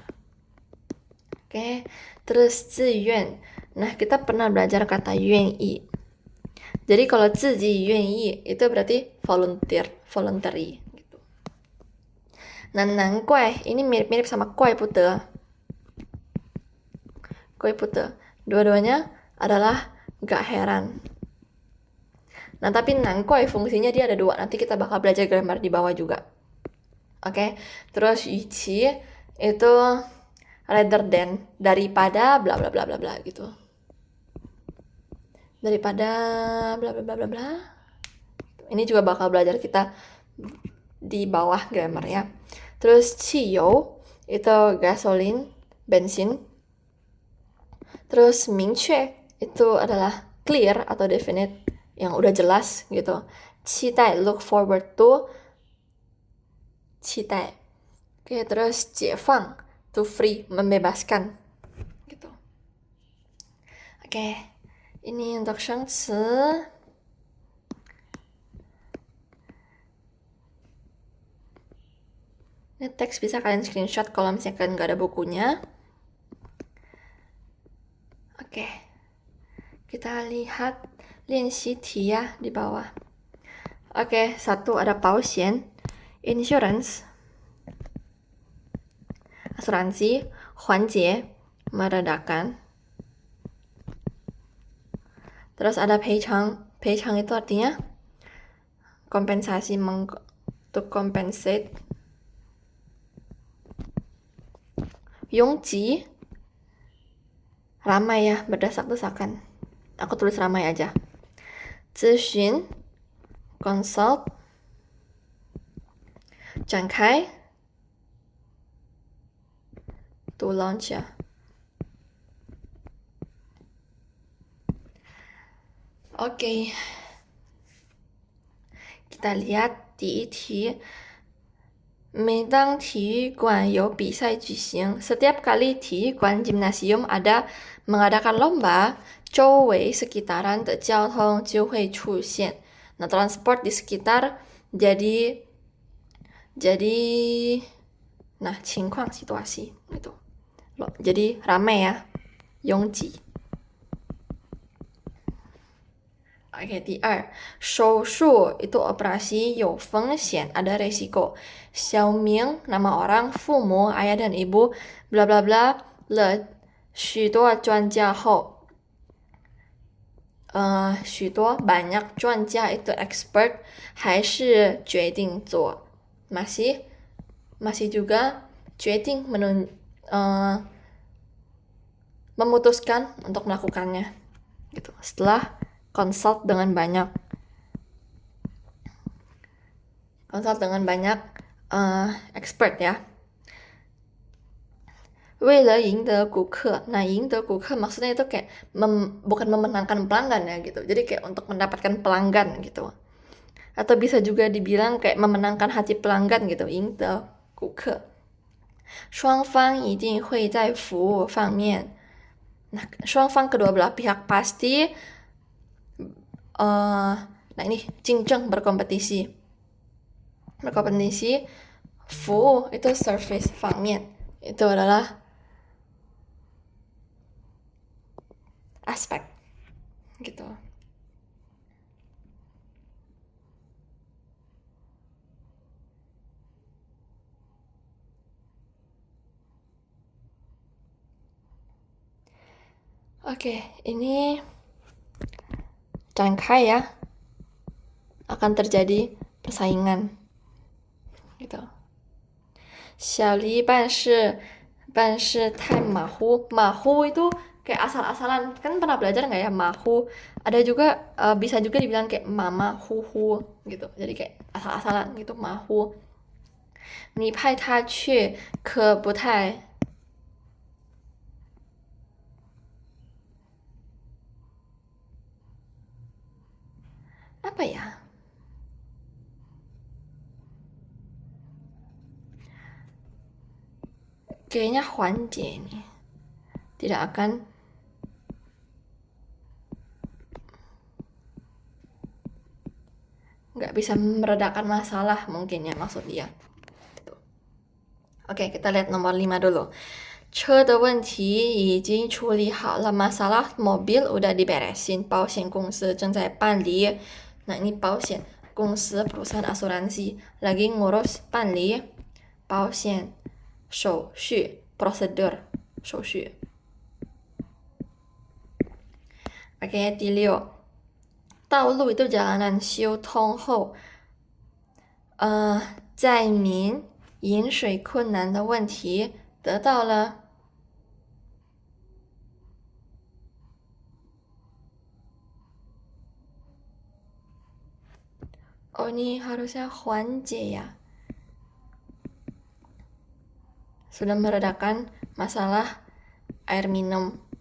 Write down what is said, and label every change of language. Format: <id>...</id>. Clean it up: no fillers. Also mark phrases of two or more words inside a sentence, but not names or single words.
<id>Oke, terus 自愿. Nah kita pernah belajar kata 愿意. Jadi kalau</id> <zh>自己愿意</zh> <id>itu berarti voluntary gitu. Nah 难怪 ini mirip-mirip sama 怪不得. Dua-duanya adalah gak heran. Nah tapi 难怪 fungsinya dia ada dua. Nanti kita bakal belajar grammar di bawah juga. Oke, terus 与其 itu</id> <en>rather than,</en> <id>daripada bla bla bla bla bla gitu. Daripada bla bla bla bla bla. Ini juga bakal belajar kita di bawah grammar ya. Terus 汽油 itu gasolin, bensin. Terus 明确 itu adalah clear atau definite, yang udah jelas gitu.</id> <en>期待 look forward to,</en> <zh>期待.</zh> <en>Oke, terus 解放 to free,</en> <id>membebaskan gitu. Oke, ini untuk 生词. Ini teks bisa kalian screenshot kalau misalnya kalian nggak ada bukunya. Oke, kita lihat 练习题 ya di bawah. Oke, 1 ada 保险, insurance, asuransi, 缓解, meredakan. Terus ada 赔偿, 赔偿 itu artinya kompensasi,</id> <en>to compensate.</en> <zh>拥挤,</zh> <id>ramai ya, berdesak-desakan. Aku tulis ramai aja.</id> <zh>咨询 consult.</zh> <en>展开 to launch ya.</en> <id>Oke. Kita lihat 第一题.</id> <zh>每当体育馆有比赛举行,</zh> <id>setiap kali 体育馆 gymnasium mengadakan lomba,</id> <zh>周围 sekitaran 的交通就会出现.</zh> <id>Nah, transport di sekitar jadi nah, 情况 situasi gitu. Jadi ramai ya,</id> <zh>拥挤. Oke, 第二, 手术</zh> <id>itu operasi</id> <zh>有风险,</zh> <id>ada resiko. 小明 nama orang, 父母 ayah dan ibu, bla bla bla,</id> <zh>了许多专家后.</zh> <id>许多 banyak 专家 itu expert</id> <zh>还是决定做</zh> <id>masih juga 决定 memutuskan untuk melakukannya gitu. Setelah consult dengan banyak expert ya.</id> <zh>为了赢得顾客,</zh> <id>nah</id> <zh>赢得顾客</zh> <id>maksudnya itu kayak bukan memenangkan pelanggan ya gitu. Jadi kayak untuk mendapatkan pelanggan gitu. Atau bisa juga dibilang kayak memenangkan hati pelanggan gitu,</id> <zh>赢得顾客。双方一定会在服务方面,</zh> <id>nah 双方 kedua belah pihak pasti nah ini 竞争 berkompetisi. Berkompetisi,</id> <zh>服务 itu service 方面,</zh> <id>itu adalah aspek gitu. Oke, ini Cangkai ya. Akan terjadi persaingan gitu.</id> <zh>小黎办事太马虎</zh> <id>itu kayak asal-asalan, kan pernah belajar nggak ya mahu? Ada juga bisa juga dibilang kayak mama huhu gitu, jadi kayak asal-asalan gitu mahu.</id> <zh>你派他去可不太</zh> <id>apa ya? Kayaknya 缓解 nih tidak akan nggak bisa meredakan masalah mungkin ya maksud dia. Oke, kita lihat nomor 5 dulu.</id> <zh>车的问题已经处理好了,</zh> <id>masalah mobil udah diberesin,</id> <zh>保险公司正在办理.</zh> <id>Nah, ini</id> <zh>保险公司</zh> <id>perusahaan asuransi lagi ngurus</id> <zh>办理保险手续</zh> <id>prosedur 手续. Oke, 第6.</id> <zh>道路</zh> <id>itu jalanan</id> <zh>修通后载民饮水困难的问题得到了</zh> <id>Oh, ini harusnya</id> <zh>缓解 ya.</zh> <id>Sudah meredakan masalah air minum.</id>